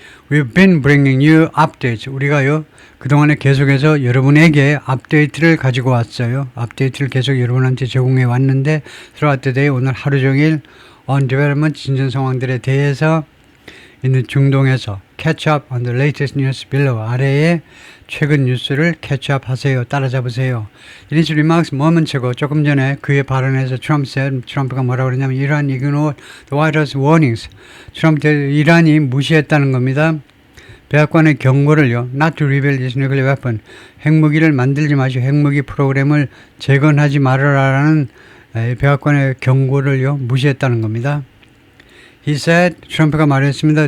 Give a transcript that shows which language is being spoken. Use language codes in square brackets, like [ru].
[en] We've been bringing you updates. [ko] 우리가요, 그동안에 계속해서 여러분에게 업데이트를 가지고 왔어요. 업데이트를 계속 여러분한테 제공해 왔는데, [en] throughout the day, [ko] 오늘 하루 종일 [en] on development, [ko] 진전 상황들에 대해서 있는 중동에서 [en] catch up on the latest news below, [ko] 아래에 최근 뉴스를 catch up 하세요. 따라잡으세요. [en] In his remarks moments ago, [ko] 조금 전에 그의 발언에서 트럼프가 뭐라고 그러냐면 이란 [en] ignored the White House warnings. [ko] 이란이 무시했다는 겁니다. 백악관의 경고를요, [en] not to reveal this nuclear weapon, [ko] 핵무기를 만들지 마시고 핵무기 프로그램을 재건하지 말아라라는 백악관의 경고를요, 무시했다는 겁니다. [en] He said, [ko] 트럼프가 말했습니다.